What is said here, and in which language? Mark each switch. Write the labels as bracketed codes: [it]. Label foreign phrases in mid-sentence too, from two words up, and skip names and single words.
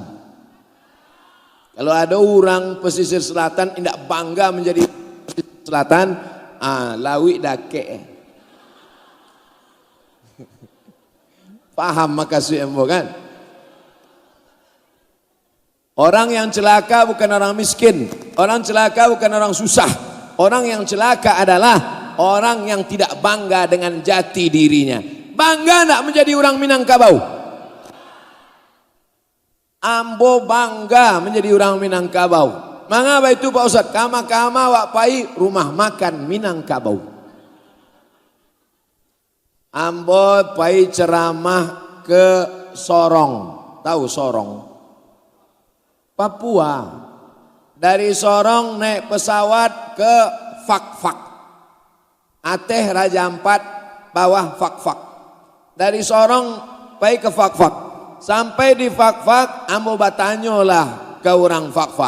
[id] Kalau ada orang pesisir selatan tidak bangga menjadi pesisir selatan, lawi dake. Paham maksud embo kan? Orang yang celaka bukan orang miskin, orang celaka bukan orang susah. Orang yang celaka adalah orang yang tidak bangga dengan jati dirinya. Bangga nak menjadi orang Minangkabau? [min] Ambo bangga menjadi orang Minangkabau. Mangapa itu Pak Ustaz? Kama-kama wak pai rumah makan Minangkabau. Ambo pai ceramah ke Sorong. [id] Tahu Sorong? Papua. Dari Sorong naik pesawat ke Fak-Fak. Aceh Raja Ampat bawah Fak-Fak. [min] Dari Sorong pai ke Fak-Fak. Sampai di Fak-Fak ambo batanyolah ke orang Fak-Fak.